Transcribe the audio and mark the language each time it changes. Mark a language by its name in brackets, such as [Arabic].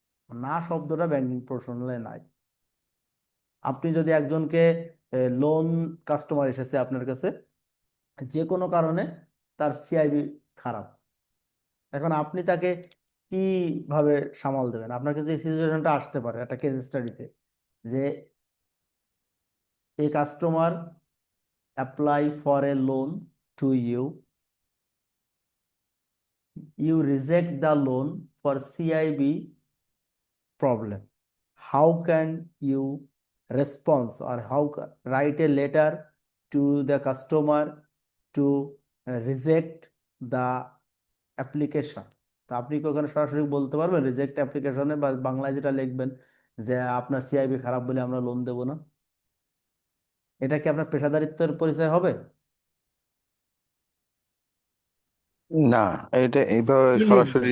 [Bangla] না শব্দটা ব্যাংকিং প্রফেশনালে নাই। আপনি যদি একজনকে লোন কাস্টমার এসেছে আপনার কাছে, যে কোনো কারণে তার সিআইবি খারাপ, এখন আপনি তাকে কিভাবে সামাল দেবেন? আপনার কাছে এই সিচুয়েশনটা আসতে পারে একটা কেস স্টাডিতে, যে [English] a customer apply for a loan to you, you reject the loan for CIB problem. How can you respond, or write a letter to the customer to reject the application? [Bangla] তা আপনি কি ওখানে সরাসরি বলতে পারবেন reject অ্যাপ্লিকেশনে, বা বাংলায় যেটা লিখবেন যে আপনার সিআইবি খারাপ বলে আমরা লোন দেব না? এটা কি আপনার পেশাদারিত্বের পরিচয় হবে? না, এটা এইভাবে কি সরাসরি